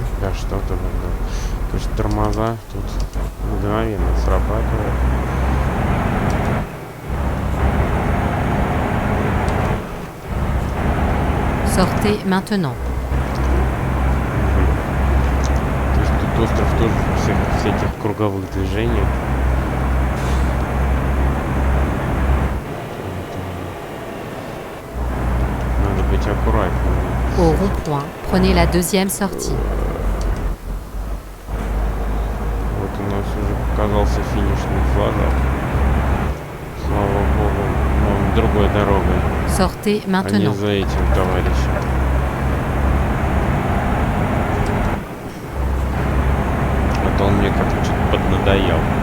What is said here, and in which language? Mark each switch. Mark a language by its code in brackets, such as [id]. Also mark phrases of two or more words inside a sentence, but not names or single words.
[ru] Да что-то было. То есть тормоза тут мгновенно срабатывают. [fr] Sortez maintenant. [ru] То есть тут остров тоже в всяких круговых движениях. Надо быть аккуратнее. [fr] Au rond-point, prenez la deuxième sortie. [ru] Вот у нас уже показался финишный флажок. Слава богу, но другой дорогой, Sortez а не maintenant. за этим товарищем. А то он мне как-то что-то поднадоел.